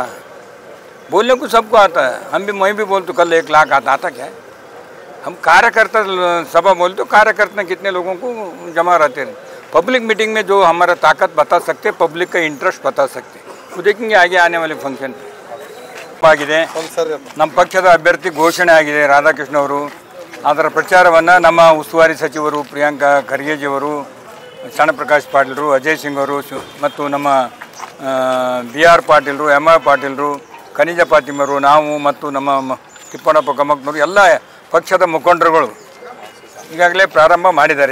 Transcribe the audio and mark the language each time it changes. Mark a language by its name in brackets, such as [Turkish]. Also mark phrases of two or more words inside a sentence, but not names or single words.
[Hindi] बोलने को सबको आता है, हम भी मैं भी बोलते कल 1 लाख आता क्या है। हम कार्यकर्ता सभा बोलते, कार्यकर्ता कितने लोगों को जमा रहते हैं। [English] public meeting [Hindi] में जो हमारा ताकत बता सकते, पब्लिक का इंटरेस्ट बता सकते, वो देखेंगे आगे आने वाले फंक्शन पे। [Kannada] ಆಗಿದೆ ನಮ್ಮ ಪಕ್ಷದ ಅಭ್ಯರ್ಥಿ ಘೋಷಣೆ ಆಗಿದೆ ರಾಧಾಕೃಷ್ಣ ಅವರು। ಅದರ ಪ್ರಚಾರವನ್ನು ನಮ್ಮ ಉಸ್ತುವಾರಿ ಸಚಿವರು ಪ್ರಿಯಾಂಕಾ ಖರ್ಗೆಜಿಯವರು, ಶರಣಪ್ರಕಾಶ್ ಪಾಟೀಲರು, ಅಜಯ್ ಸಿಂಗ್ ಅವರು ಮತ್ತು ನಮ್ಮ BR ಪಾಟೀಲರು, MI ಪಾಟೀಲರು, ಖನಿಜ ಪಾತಿಮರು, ನಾವು ಮತ್ತು ನಮ್ಮ ತಿಪ್ಪಣ್ಣಪ್ಪ ಕಮಕ್ನವರು ಎಲ್ಲ ಪಕ್ಷದ ಮುಖಂಡರುಗಳು ಈಗಾಗಲೇ ಪ್ರಾರಂಭ ಮಾಡಿದ್ದಾರೆ।